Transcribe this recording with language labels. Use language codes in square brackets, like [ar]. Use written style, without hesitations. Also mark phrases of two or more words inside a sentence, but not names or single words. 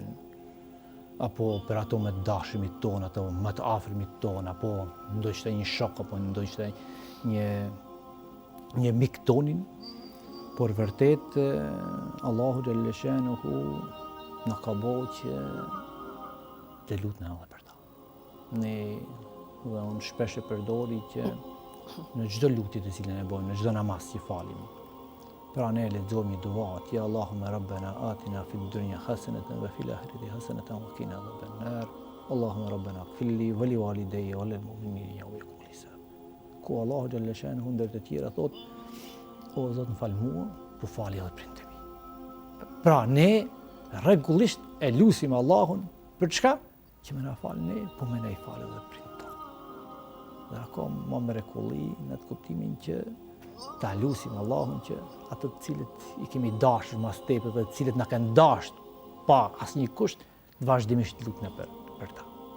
[sq] Apo për ato më të dashurmit tonë, ato më të afërmit tonë, apo ndoshta një shok apo ndoshta një mik tonin, por vërtet Allahu xhaleshanuhu na ka bëu që të lutna edhe për ta. Ne dhe unë shpesh e përdori që në çdo lutje të cilën e bëjmë, në çdo namaz që falim, pra ne lexojmë një dua, [ar] يا اللهم ربنا آتنا في الدنيا حسنة وفي الآخرة حسنة وقنا عذاب النار. اللهم ربنا اغفر لي ولوالدي وللمؤمنين يوم يقوم الحساب. [sq] Ku Allahu xhaleshanuhu ndër të tjera thot: o Zot, më fal mua, po fali edhe prindërit e mi. Pra ne rregullisht e lutim Allahun për çka? Që më na fal ne, po më na i fal edhe prindët tonë. Dhe akoma më mrekulli në atë kuptimin që ta lutim Allahun që ato të cilët i kemi dashur mas tepër dhe të cilët na kanë dashur pa asnjë kusht, vazhdimisht lutna për ta.